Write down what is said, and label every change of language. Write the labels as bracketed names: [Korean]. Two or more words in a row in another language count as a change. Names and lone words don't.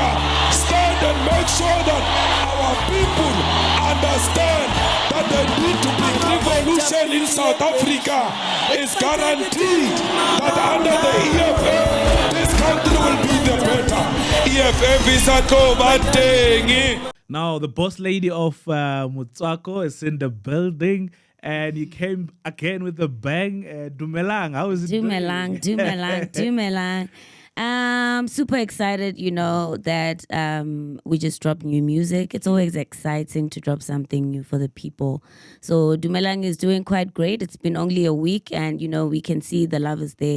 [English] Stand and make sure that our people understand that the need to bring revolution in South Africa is guaranteed. That under the EFF, this country will be the better. EFF is a Kobateng. Now, the boss lady of Motswako is in the building, and you came again with a bang. Dumelang, how is it Dumelang, doing? Dumelang. Super excited, that we just dropped new music. It's always exciting to drop something new for the people. So Dumelang is doing quite great. It's been only a week, and we can see the love is there.